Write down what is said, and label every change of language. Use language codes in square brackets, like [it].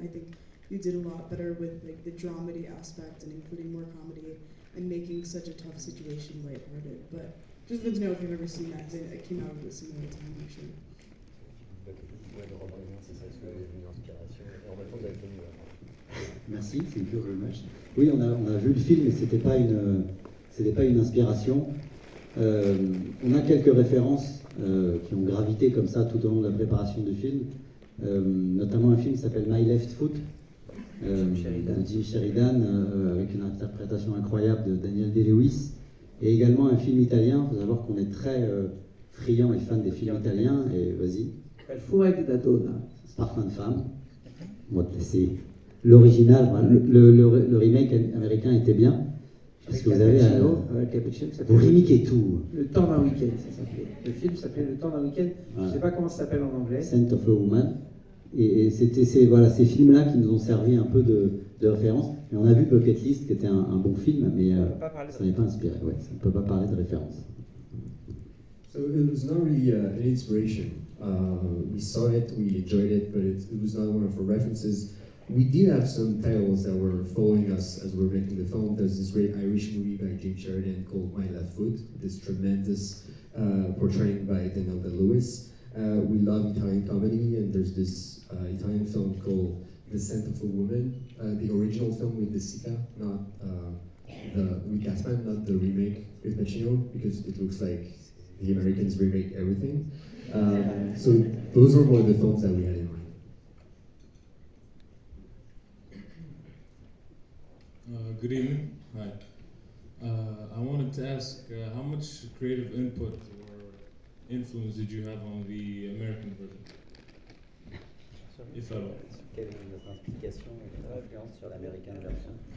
[en] I think you did a lot better with like the dramedy aspect and including more comedy and making such a tough situation lighthearted. But just wanted to know if you've ever seen that, 'cause it came out at a similar time, I'm sure. [fr] Merci, [en] thank you very much. [fr] Oui, on a vu le film, mais c'était pas une inspiration. On a quelques références qui ont gravité comme ça tout au long de la préparation du film, notamment un film qui s'appelle My Left Foot, de Jim Sheridan, avec une interprétation incroyable de Daniel Day-Lewis, et également un film italien. Il faut savoir qu'on est très friand et fan des films italiens, et vas-y. El Furet di Donna. Parfum de femme. Bon, c'est l'original, le remake américain était bien. Parce que vous avez vous remiquez tout. Le temps d'un week-end, ça s'appelait. Le film s'appelait Le temps d'un week-end. Je ne sais pas comment ça s'appelle en anglais. [en] Scent of a Woman. [fr] Et c'était ces films-là qui nous ont servi un peu de référence. Et on a vu Bucket List, qui était un bon film, mais ça n'est pas inspiré. Ouais, ça ne peut pas parler de référence. [en] So it was not really an inspiration. We saw it, we enjoyed it, but it was not one of our references. We did have some titles that were following us as we were making the film. There's this great Irish movie by Jim Sheridan called My Left Foot, this tremendous portraying by Daniel Day-Lewis. We love Italian comedy, and there's this Italian film called The Scent of a Woman, the original film with De Sica, not with Gassman, not the remake with Pacino, because it looks like the Americans remake everything. So those were more the films that we had in mind. Good evening. Hi. I wanted to ask, how much creative input or influence did you have on the American version? If at all. [fr] Quelle est votre implication et votre influence sur l'américaine version?